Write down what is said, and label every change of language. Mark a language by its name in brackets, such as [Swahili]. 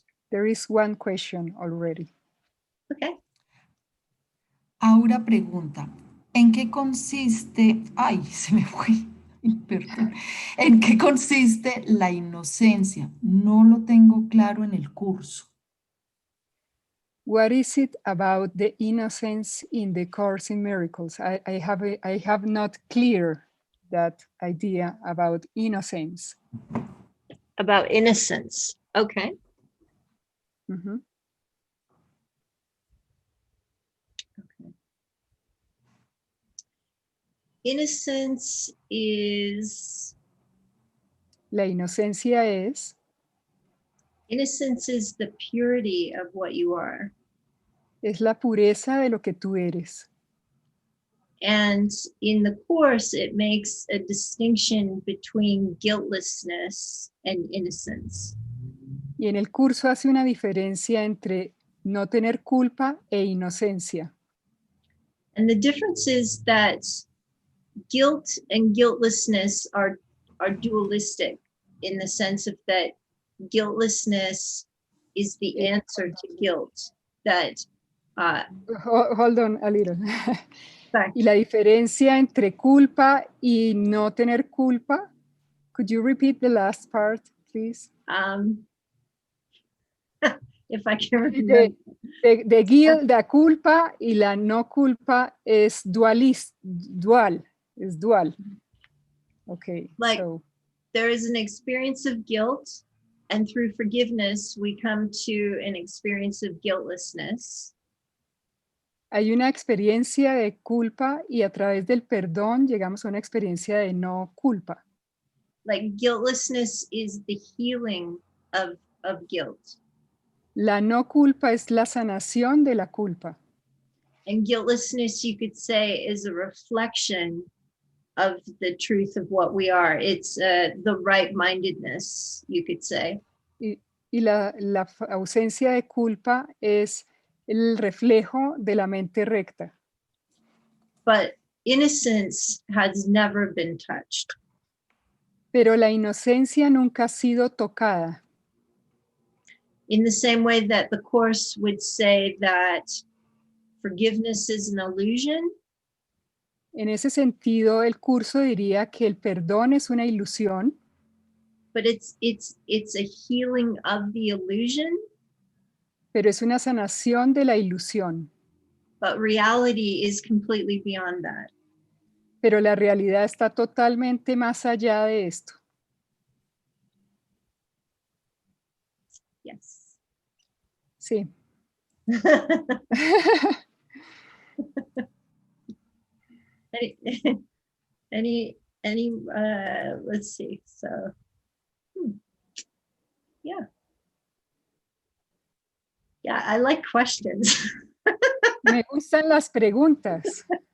[English] There is one question already. Okay. [Spanish] Aura pregunta, ¿en qué consiste, ay, se me fue, perdón, ¿en qué consiste la inocencia? No lo tengo claro en el curso. [English] What is it about the innocence in the Course in Miracles? I have not clear that idea about innocence. About innocence. Okay. Ujú. Innocence is [Spanish] La inocencia es [English] the purity of what you are. [Spanish] la pureza de lo que tú eres. [English] And in the Course, it makes a distinction between guiltlessness and innocence. [Spanish] Y en el curso hace una diferencia entre no tener culpa e inocencia. [English] And the difference is that guilt and guiltlessness are dualistic, in the sense of that guiltlessness is the answer to guilt. That Hold on a little. sorry. [Spanish] Y la diferencia entre culpa y no tener culpa. [English] Could you repeat the last part, please? If I can remember. [Spanish] De guilt, la culpa y la no culpa es dual. [English] Okay. Like, so there is an experience of guilt, and through forgiveness, we come to an experience of guiltlessness. [Spanish] hay una experiencia de culpa y a través del perdón llegamos a una experiencia de no culpa. [English] Like, guiltlessness is the healing of guilt. [Spanish] La no culpa es la sanación de la culpa. [English] And guiltlessness, you could say, is a reflection of the truth of what we are. It's the right-mindedness, you could say. [Spanish] Y la ausencia de culpa es el reflejo de la mente recta. [English] But innocence has never been touched. [Spanish] Pero la inocencia nunca ha sido tocada. [English] In the same way that the Course would say that forgiveness is an illusion. [Spanish] En ese sentido, el curso diría que el perdón es una ilusión, [English] But it's a healing of the illusion. [Spanish] pero es una sanación de la ilusión. [English] But reality is completely beyond that. [Spanish] Pero la realidad está totalmente más allá de esto. [English] Yes. [Spanish] Sí. [English] any let's see. So yeah, I like questions. [Spanish] Me gustan las preguntas.